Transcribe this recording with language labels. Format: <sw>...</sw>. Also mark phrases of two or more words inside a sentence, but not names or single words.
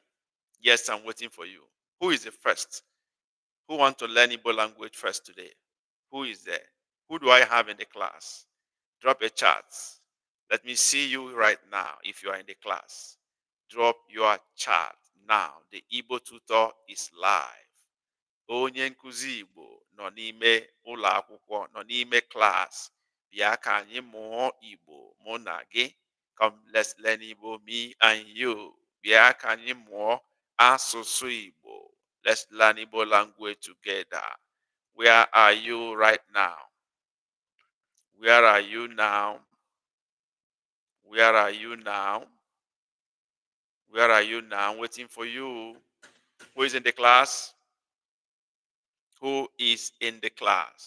<en>Yes, I'm waiting for you. Who is the first? Who want to learn Igbo language first today? Who is there? Who do I have in the class? Drop a chat. Let me see you right now if you are in the class. Drop your chat now. The Igbo tutor is live.</en> <ig>Onye nkuzi Igbo nọ n'ime ụlọ akwụkwọ, nọ n'ime class. Bịa ka anyị mụọ Igbo mụ na gị.</ig> <en>Come, let's learn Igbo, me and you.</en> <ig>Bịa ka anyị mụọ asụsụ Igbo.</ig> <en>Let's learn Igbo language together. Where are you right now? Where are you now? Where are you now? Where are you now? I'm waiting for you. Who is in the class? Who is in the class?</en>